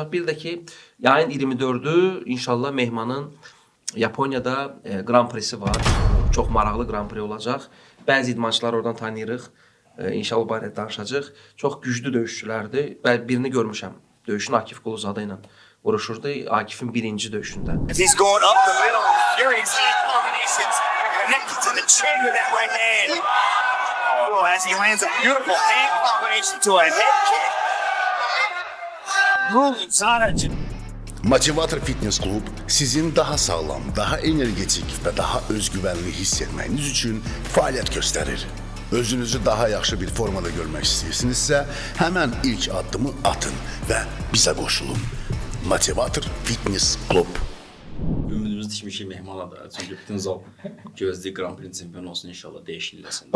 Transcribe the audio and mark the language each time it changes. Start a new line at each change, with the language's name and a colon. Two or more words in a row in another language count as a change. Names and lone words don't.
Azerbaijani: Bir də ki, yayın 24-ü inşallah Mehmanın Yaponiyada Grand Prix'si var. Çox maraqlı Grand Prix olacaq. Bəzi idmançıları oradan tanıyırıq. İnşallah barədə danışacaq. Çox güclü döyüşçülərdir. Birini görmüşəm. Döyüşün Akif Quluzadə ilə vuruşurdu. Akif'in birinci döyüşündə.
English: He's going up the middle. Furious combinations connected to the chin with that right hand. Oh, as he lands a beautiful hand combination to a head kick. Ruling Sana.
Azerbaijani: Motivator Fitness Club sizin daha sağlam, daha energetik və daha özgüvənli hiss etməyiniz üçün fəaliyyət göstərir. Özünüzü daha yaxşı bir formada görmək istəyirsinizsə, həmən ilk addımı atın və bizə qoşulun. Motivator Fitness Club. Ümidimiz dişmişik Mehman'a da. Çünki bütün zal gözləyir Grand Prix çempionu olsun inşallah dəyişilməsin.